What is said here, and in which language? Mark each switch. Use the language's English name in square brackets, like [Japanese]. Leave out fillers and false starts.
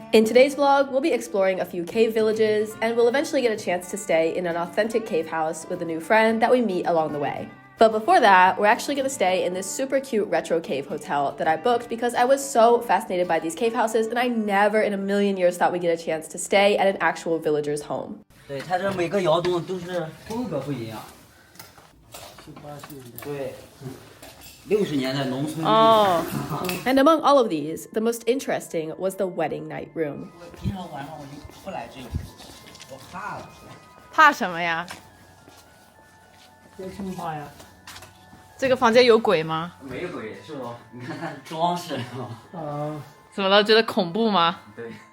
[English] In today's vlog, we'll be exploring a few cave villages, and we'll eventually get a chance to stay in an authentic cave house with a new friend that we meet along the way. But before that, we're actually gonna stay in this super cute retro cave hotel that I booked because I was so fascinated by these cave houses, and I never in a million years thought we'd get a chance to stay at an actual villager's home. [Chinese] 对，它这每个窑洞都是风格不一样。对，60年代农村。 Oh. [English] And among all of these, the most interesting was the wedding night room. [Chinese] 平常晚上我就不来这个，我怕了。怕什么呀？有什么怕呀？这个房间有鬼吗？没鬼是不？你看它装饰是吧？啊，怎么了？觉得恐怖吗？对。